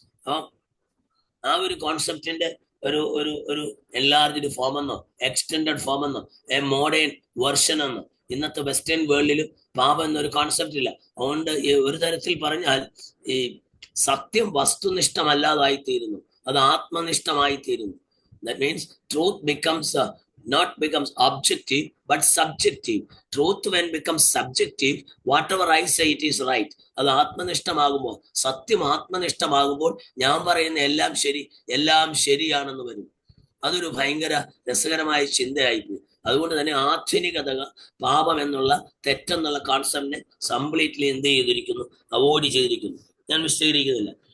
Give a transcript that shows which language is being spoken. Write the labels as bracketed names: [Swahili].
[Malayalam] അപ്പൊ ആ ഒരു കോൺസെപ്റ്റിന്റെ ഒരു എൻലാർജ്ഡ് ഫോം എന്നോ എക്സ്റ്റെൻഡഡ് ഫോം എന്നോ എ മോഡേൺ വെർഷൻ എന്നോ ഇന്നത്തെ വെസ്റ്റേൺ വേൾഡിലും പാപം എന്നൊരു കോൺസെപ്റ്റ് ഇല്ല. അതുകൊണ്ട് ഒരു തരത്തിൽ പറഞ്ഞാൽ ഈ സത്യം വസ്തുനിഷ്ഠമല്ലാതായിത്തീരുന്നു, അത് ആത്മനിഷ്ഠമായിത്തീരുന്നു. [English] That means truth becomes objective but subjective. Truth when becomes subjective, whatever I say it is right. [Malayalam] അത് ആത്മനിഷ്ഠമാകുമ്പോൾ, സത്യം ആത്മനിഷ്ഠമാകുമ്പോൾ ഞാൻ പറയുന്ന എല്ലാം ശരിയാണെന്ന് വരും. അതൊരു ഭയങ്കര രസകരമായ ചിന്തയായിപ്പോയി. അതുകൊണ്ട് തന്നെ ആധുനികത പാപം എന്നുള്ള തെറ്റെന്നുള്ള കോൺസെപ്റ്റിനെ കംപ്ലീറ്റ്ലി എന്ത് ചെയ്തിരിക്കുന്നു? അവോയ്ഡ് ചെയ്തിരിക്കുന്നു. ഞാൻ വിശദീകരിക്കുന്നില്ല.